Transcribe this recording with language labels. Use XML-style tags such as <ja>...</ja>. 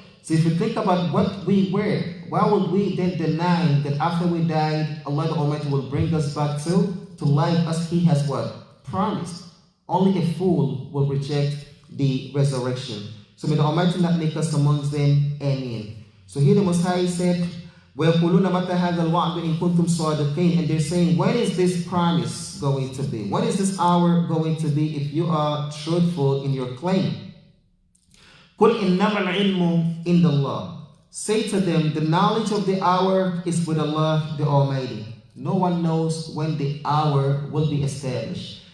<en>So if you think about what we were, why would we then deny that after we died, Allah the Almighty will bring us back to life as He has what? Promised. Only a fool will reject the resurrection. So may the Almighty not make us amongst them. Amen. So here the Most High said,</en> <ar>وَيَقُولُونَ مَتَى هَذَا الْوَعْدُ إِن كُنتُمْ صَادِقِينَ.</ar> <en>And they're saying, when is this promise going to be? When is this hour going to be if you are truthful in your claim?</en> <ar>قُلْ إِنَّمَا الْعِلْمُ إِنْدَ اللَّهِ.</ar> <en>Say to them, the knowledge of the hour is with Allah the Almighty. No one knows when the hour will be established.</en>